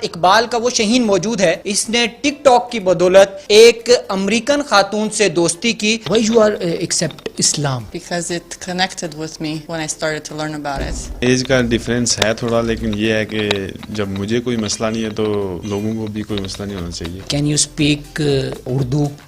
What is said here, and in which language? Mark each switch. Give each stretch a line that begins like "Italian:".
Urdu: اقبال کا وہ شہین موجود ہے، اس نے ٹک ٹاک کی بدولت ایک امریکن خاتون سے دوستی کی.
English: Why you are accept Islam? Because it connected with me when I started to learn about it.
Urdu: Age کا ڈیفرنس ہے تھوڑا، لیکن یہ ہے کہ جب مجھے کوئی مسئلہ نہیں ہے تو لوگوں کو بھی کوئی مسئلہ نہیں ہونا چاہیے.
English: Can you speak Urdu?